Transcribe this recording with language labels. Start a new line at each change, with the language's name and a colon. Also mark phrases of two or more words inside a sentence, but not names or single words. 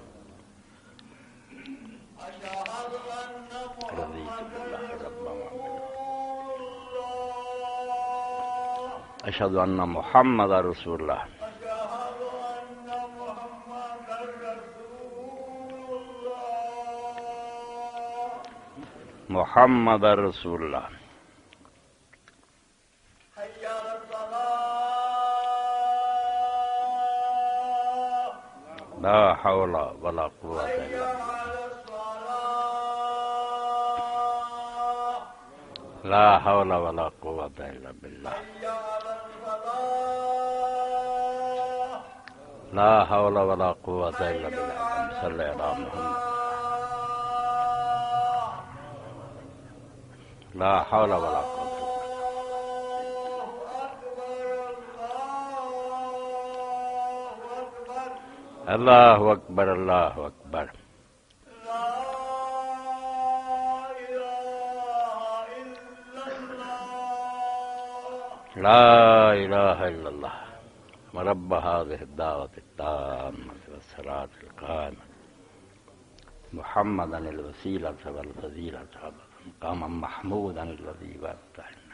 Arabic: اشہد ان محمد رسول اللہ. محمد رسول اللہ. لا حول ولا قوة الا بالله. لا حول ولا قوة الا بالله. لا حول ولا قوة الا بالله. صل على محمد. لا حول ولا قوة. اللہ اکبر. اللہ اکبر. لا الہ الا اللہ. رب هذه الدعوة التامة والصلاة القائمة محمدا الوسيلة والفضيلة مقاما محمودا الذي وعدته.